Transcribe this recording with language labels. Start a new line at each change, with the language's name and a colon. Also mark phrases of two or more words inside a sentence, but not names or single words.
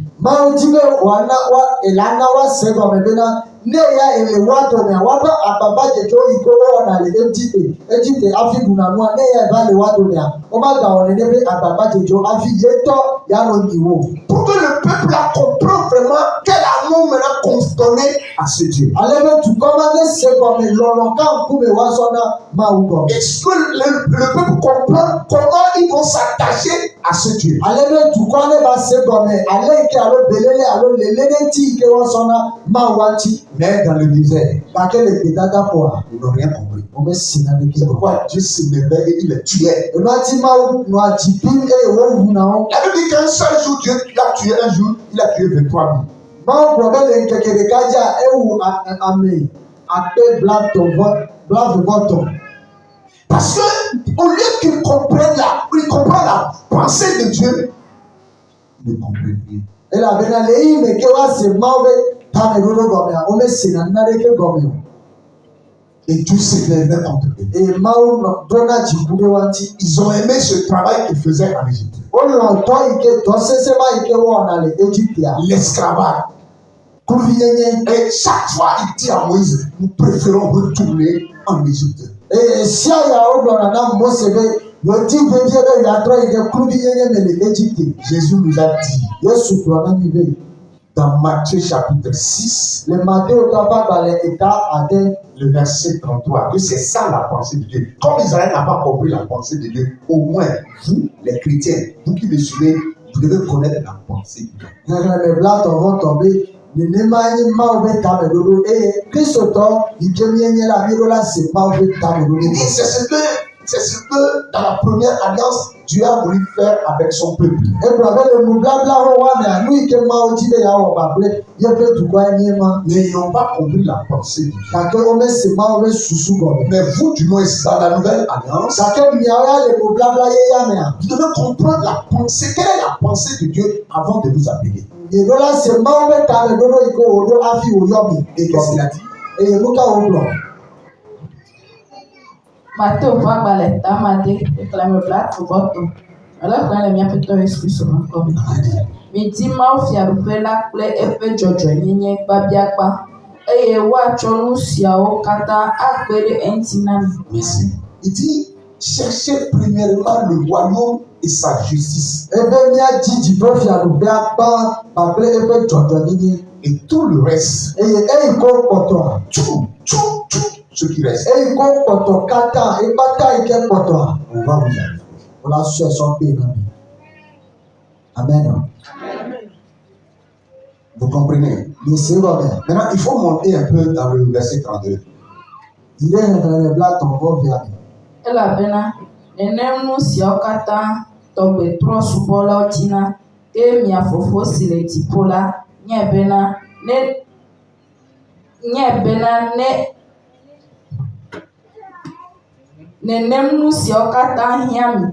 Ewe: Mawu di be elana woase gɔme bena ne ya ele woa domea woaƒe agbagba dzedzewo yi ke wowɔna le Egypte hafi ɖuna nua ne ya va le woa domea womagawɔ nene ƒe agbagba dzedzewo hafi yetɔ yeanɔ nyi wo.
French: Pour que le peuple là comprenne vraiment quel amour maintenant qu'on donnait à ce Dieu.
Ewe: Ale be dukɔ ma ne se gɔme lɔlɔ ka ŋkume woazɔ na Mawu gɔme.
French: Est-ce que le peuple comprend comment ils vont s'attacher à ce Dieu?
Ewe: Ale be dukɔ ne va se gɔme ale yi ke alo belele alo lele ne ti yi ke woazɔ na Mawua ŋuti.
French: Mais dans le désert,
Ewe: Gake le gbedada ƒoa
French: ils n'ont rien compris.
Ewe: womesi naneke
French: C'est
Ewe: o.
French: pourquoi Dieu s'élevait et il les tuait.
Ewe: Enuati Mawu nɔa dzi pim eye wowuna wo.
French: La Bible dit qu'un seul jour, Dieu l'a tué un jour, il a tué 23 000.
Ewe: Mawu gblɔ be le ŋkeke ɖeka dzia ewu ame akpe blaeve-vɔ-tɔ̃.
French: Parce que au lieu qu'ils comprennent la pensée de Dieu, ils ne comprennent rien.
Ewe: Elabena le eyi me ke woase Mawu be tameɖoɖo gɔmea womesena naneke gɔme o.
French: Et Dieu s'élevait contre eux.
Ewe: Eye Mawu ɖona dziku ɖe woa ŋuti.
French: Ils ont aimé ce travail qu'ils faisaient en Égypte.
Ewe: Wolɔ dɔ yi ke dɔ sese ma yi ke wɔna le Egyptea.
French: L'esclavage.
Ewe: Kluvi nyenye.
French: Et chaque fois, il dit à Moïse, nous préférons retourner en Égypte.
Ewe: Eye sia ya wogblɔna na Mose be yodi vevie be yeatrɔ yi ɖe kluvi nyenye me le Egypte.
French: Jésus nous a dit,
Ewe: Yesu gblɔ na mi be
French: dans Matthieu chapitre 6,
Ewe: le Mateo ƒe agbalẽ eta ade.
French: le verset 33, que c'est ça la pensée de Dieu. Comme Israël n'a pas compris la pensée de Dieu, au moins, vous, les chrétiens, vous qui me suivez, vous devez connaître la pensée de Dieu.
Ewe: Xexlẽme blatɔ̃-vɔ-tɔ̃ be nenema nye Mawu ƒe tameɖoɖo eye kristotɔ yi ke míenye la míeɖo la se Mawu ƒe
French: Il dit,
Ewe: tameɖoɖo.
French: c'est ce que dans la première alliance, Dieu a voulu faire avec son peuple.
Ewe: Egblɔ be le nubablawo wa mea nu yi ke Mawu di be yeawɔ kpakple yeƒe dukɔa nye ma.
French: Mais ils n'ont pas compris la pensée de Dieu.
Ewe: Gake womese Mawu ƒe susu gɔme.
French: Mais vous, du moins, dans la nouvelle alliance,
Ewe: Gake miawo ya le nubabla ye ya mea.
French: vous devez comprendre la pensée. Quelle est la pensée de Dieu avant de vous appeler?
Ewe: Mieɖo la se Mawu ƒe tameɖoɖo yi ke wòɖo hafi wòyɔ mi.
French: Et qu'est-ce qu'il a dit?
Ewe: Eye nu ka wogblɔ? Mateo ƒe agbalẽ tamade xexlẽme blaeve-vɔ-tɔ̃. Ele xlẽm le míaƒe Tɔ Yesu Kristo ƒe ŋkɔ me. Midi mawufiaɖuƒe la kple eƒe dzɔdzɔenyenye gbabiagba eye woatsɔ nu siawo katã akpe ɖe eŋuti na mi.
French: Il dit, cherchez premièrement le royaume et sa justice.
Ewe: Ebe míadzi dziƒofiaɖuƒea gbã kpakple eƒe dzɔdzɔenyenye.
French: Et tout le reste,
Ewe: Eye eyi ko kpɔtɔa.
French: tout ce qui reste,
Ewe: Eyi ko kpɔtɔ katã ekpata yi ke kpɔtɔa.
French: on va vous arriver.
Ewe: Wola sɔe sɔ kpe na mi.
French: Amen. Vous comprenez?
Ewe: Miese gɔme.
French: Maintenant, il faut monter un peu dans le verset 32.
Ewe: Yi ɖe xexlẽme blatɔ̃-vɔ-vea me. Elabena nenem nu siawo katã tɔgbetrɔsubɔlawo dzina eye mia fofo si le dziƒo la nye bena nenem nu siawo katã hiã mi.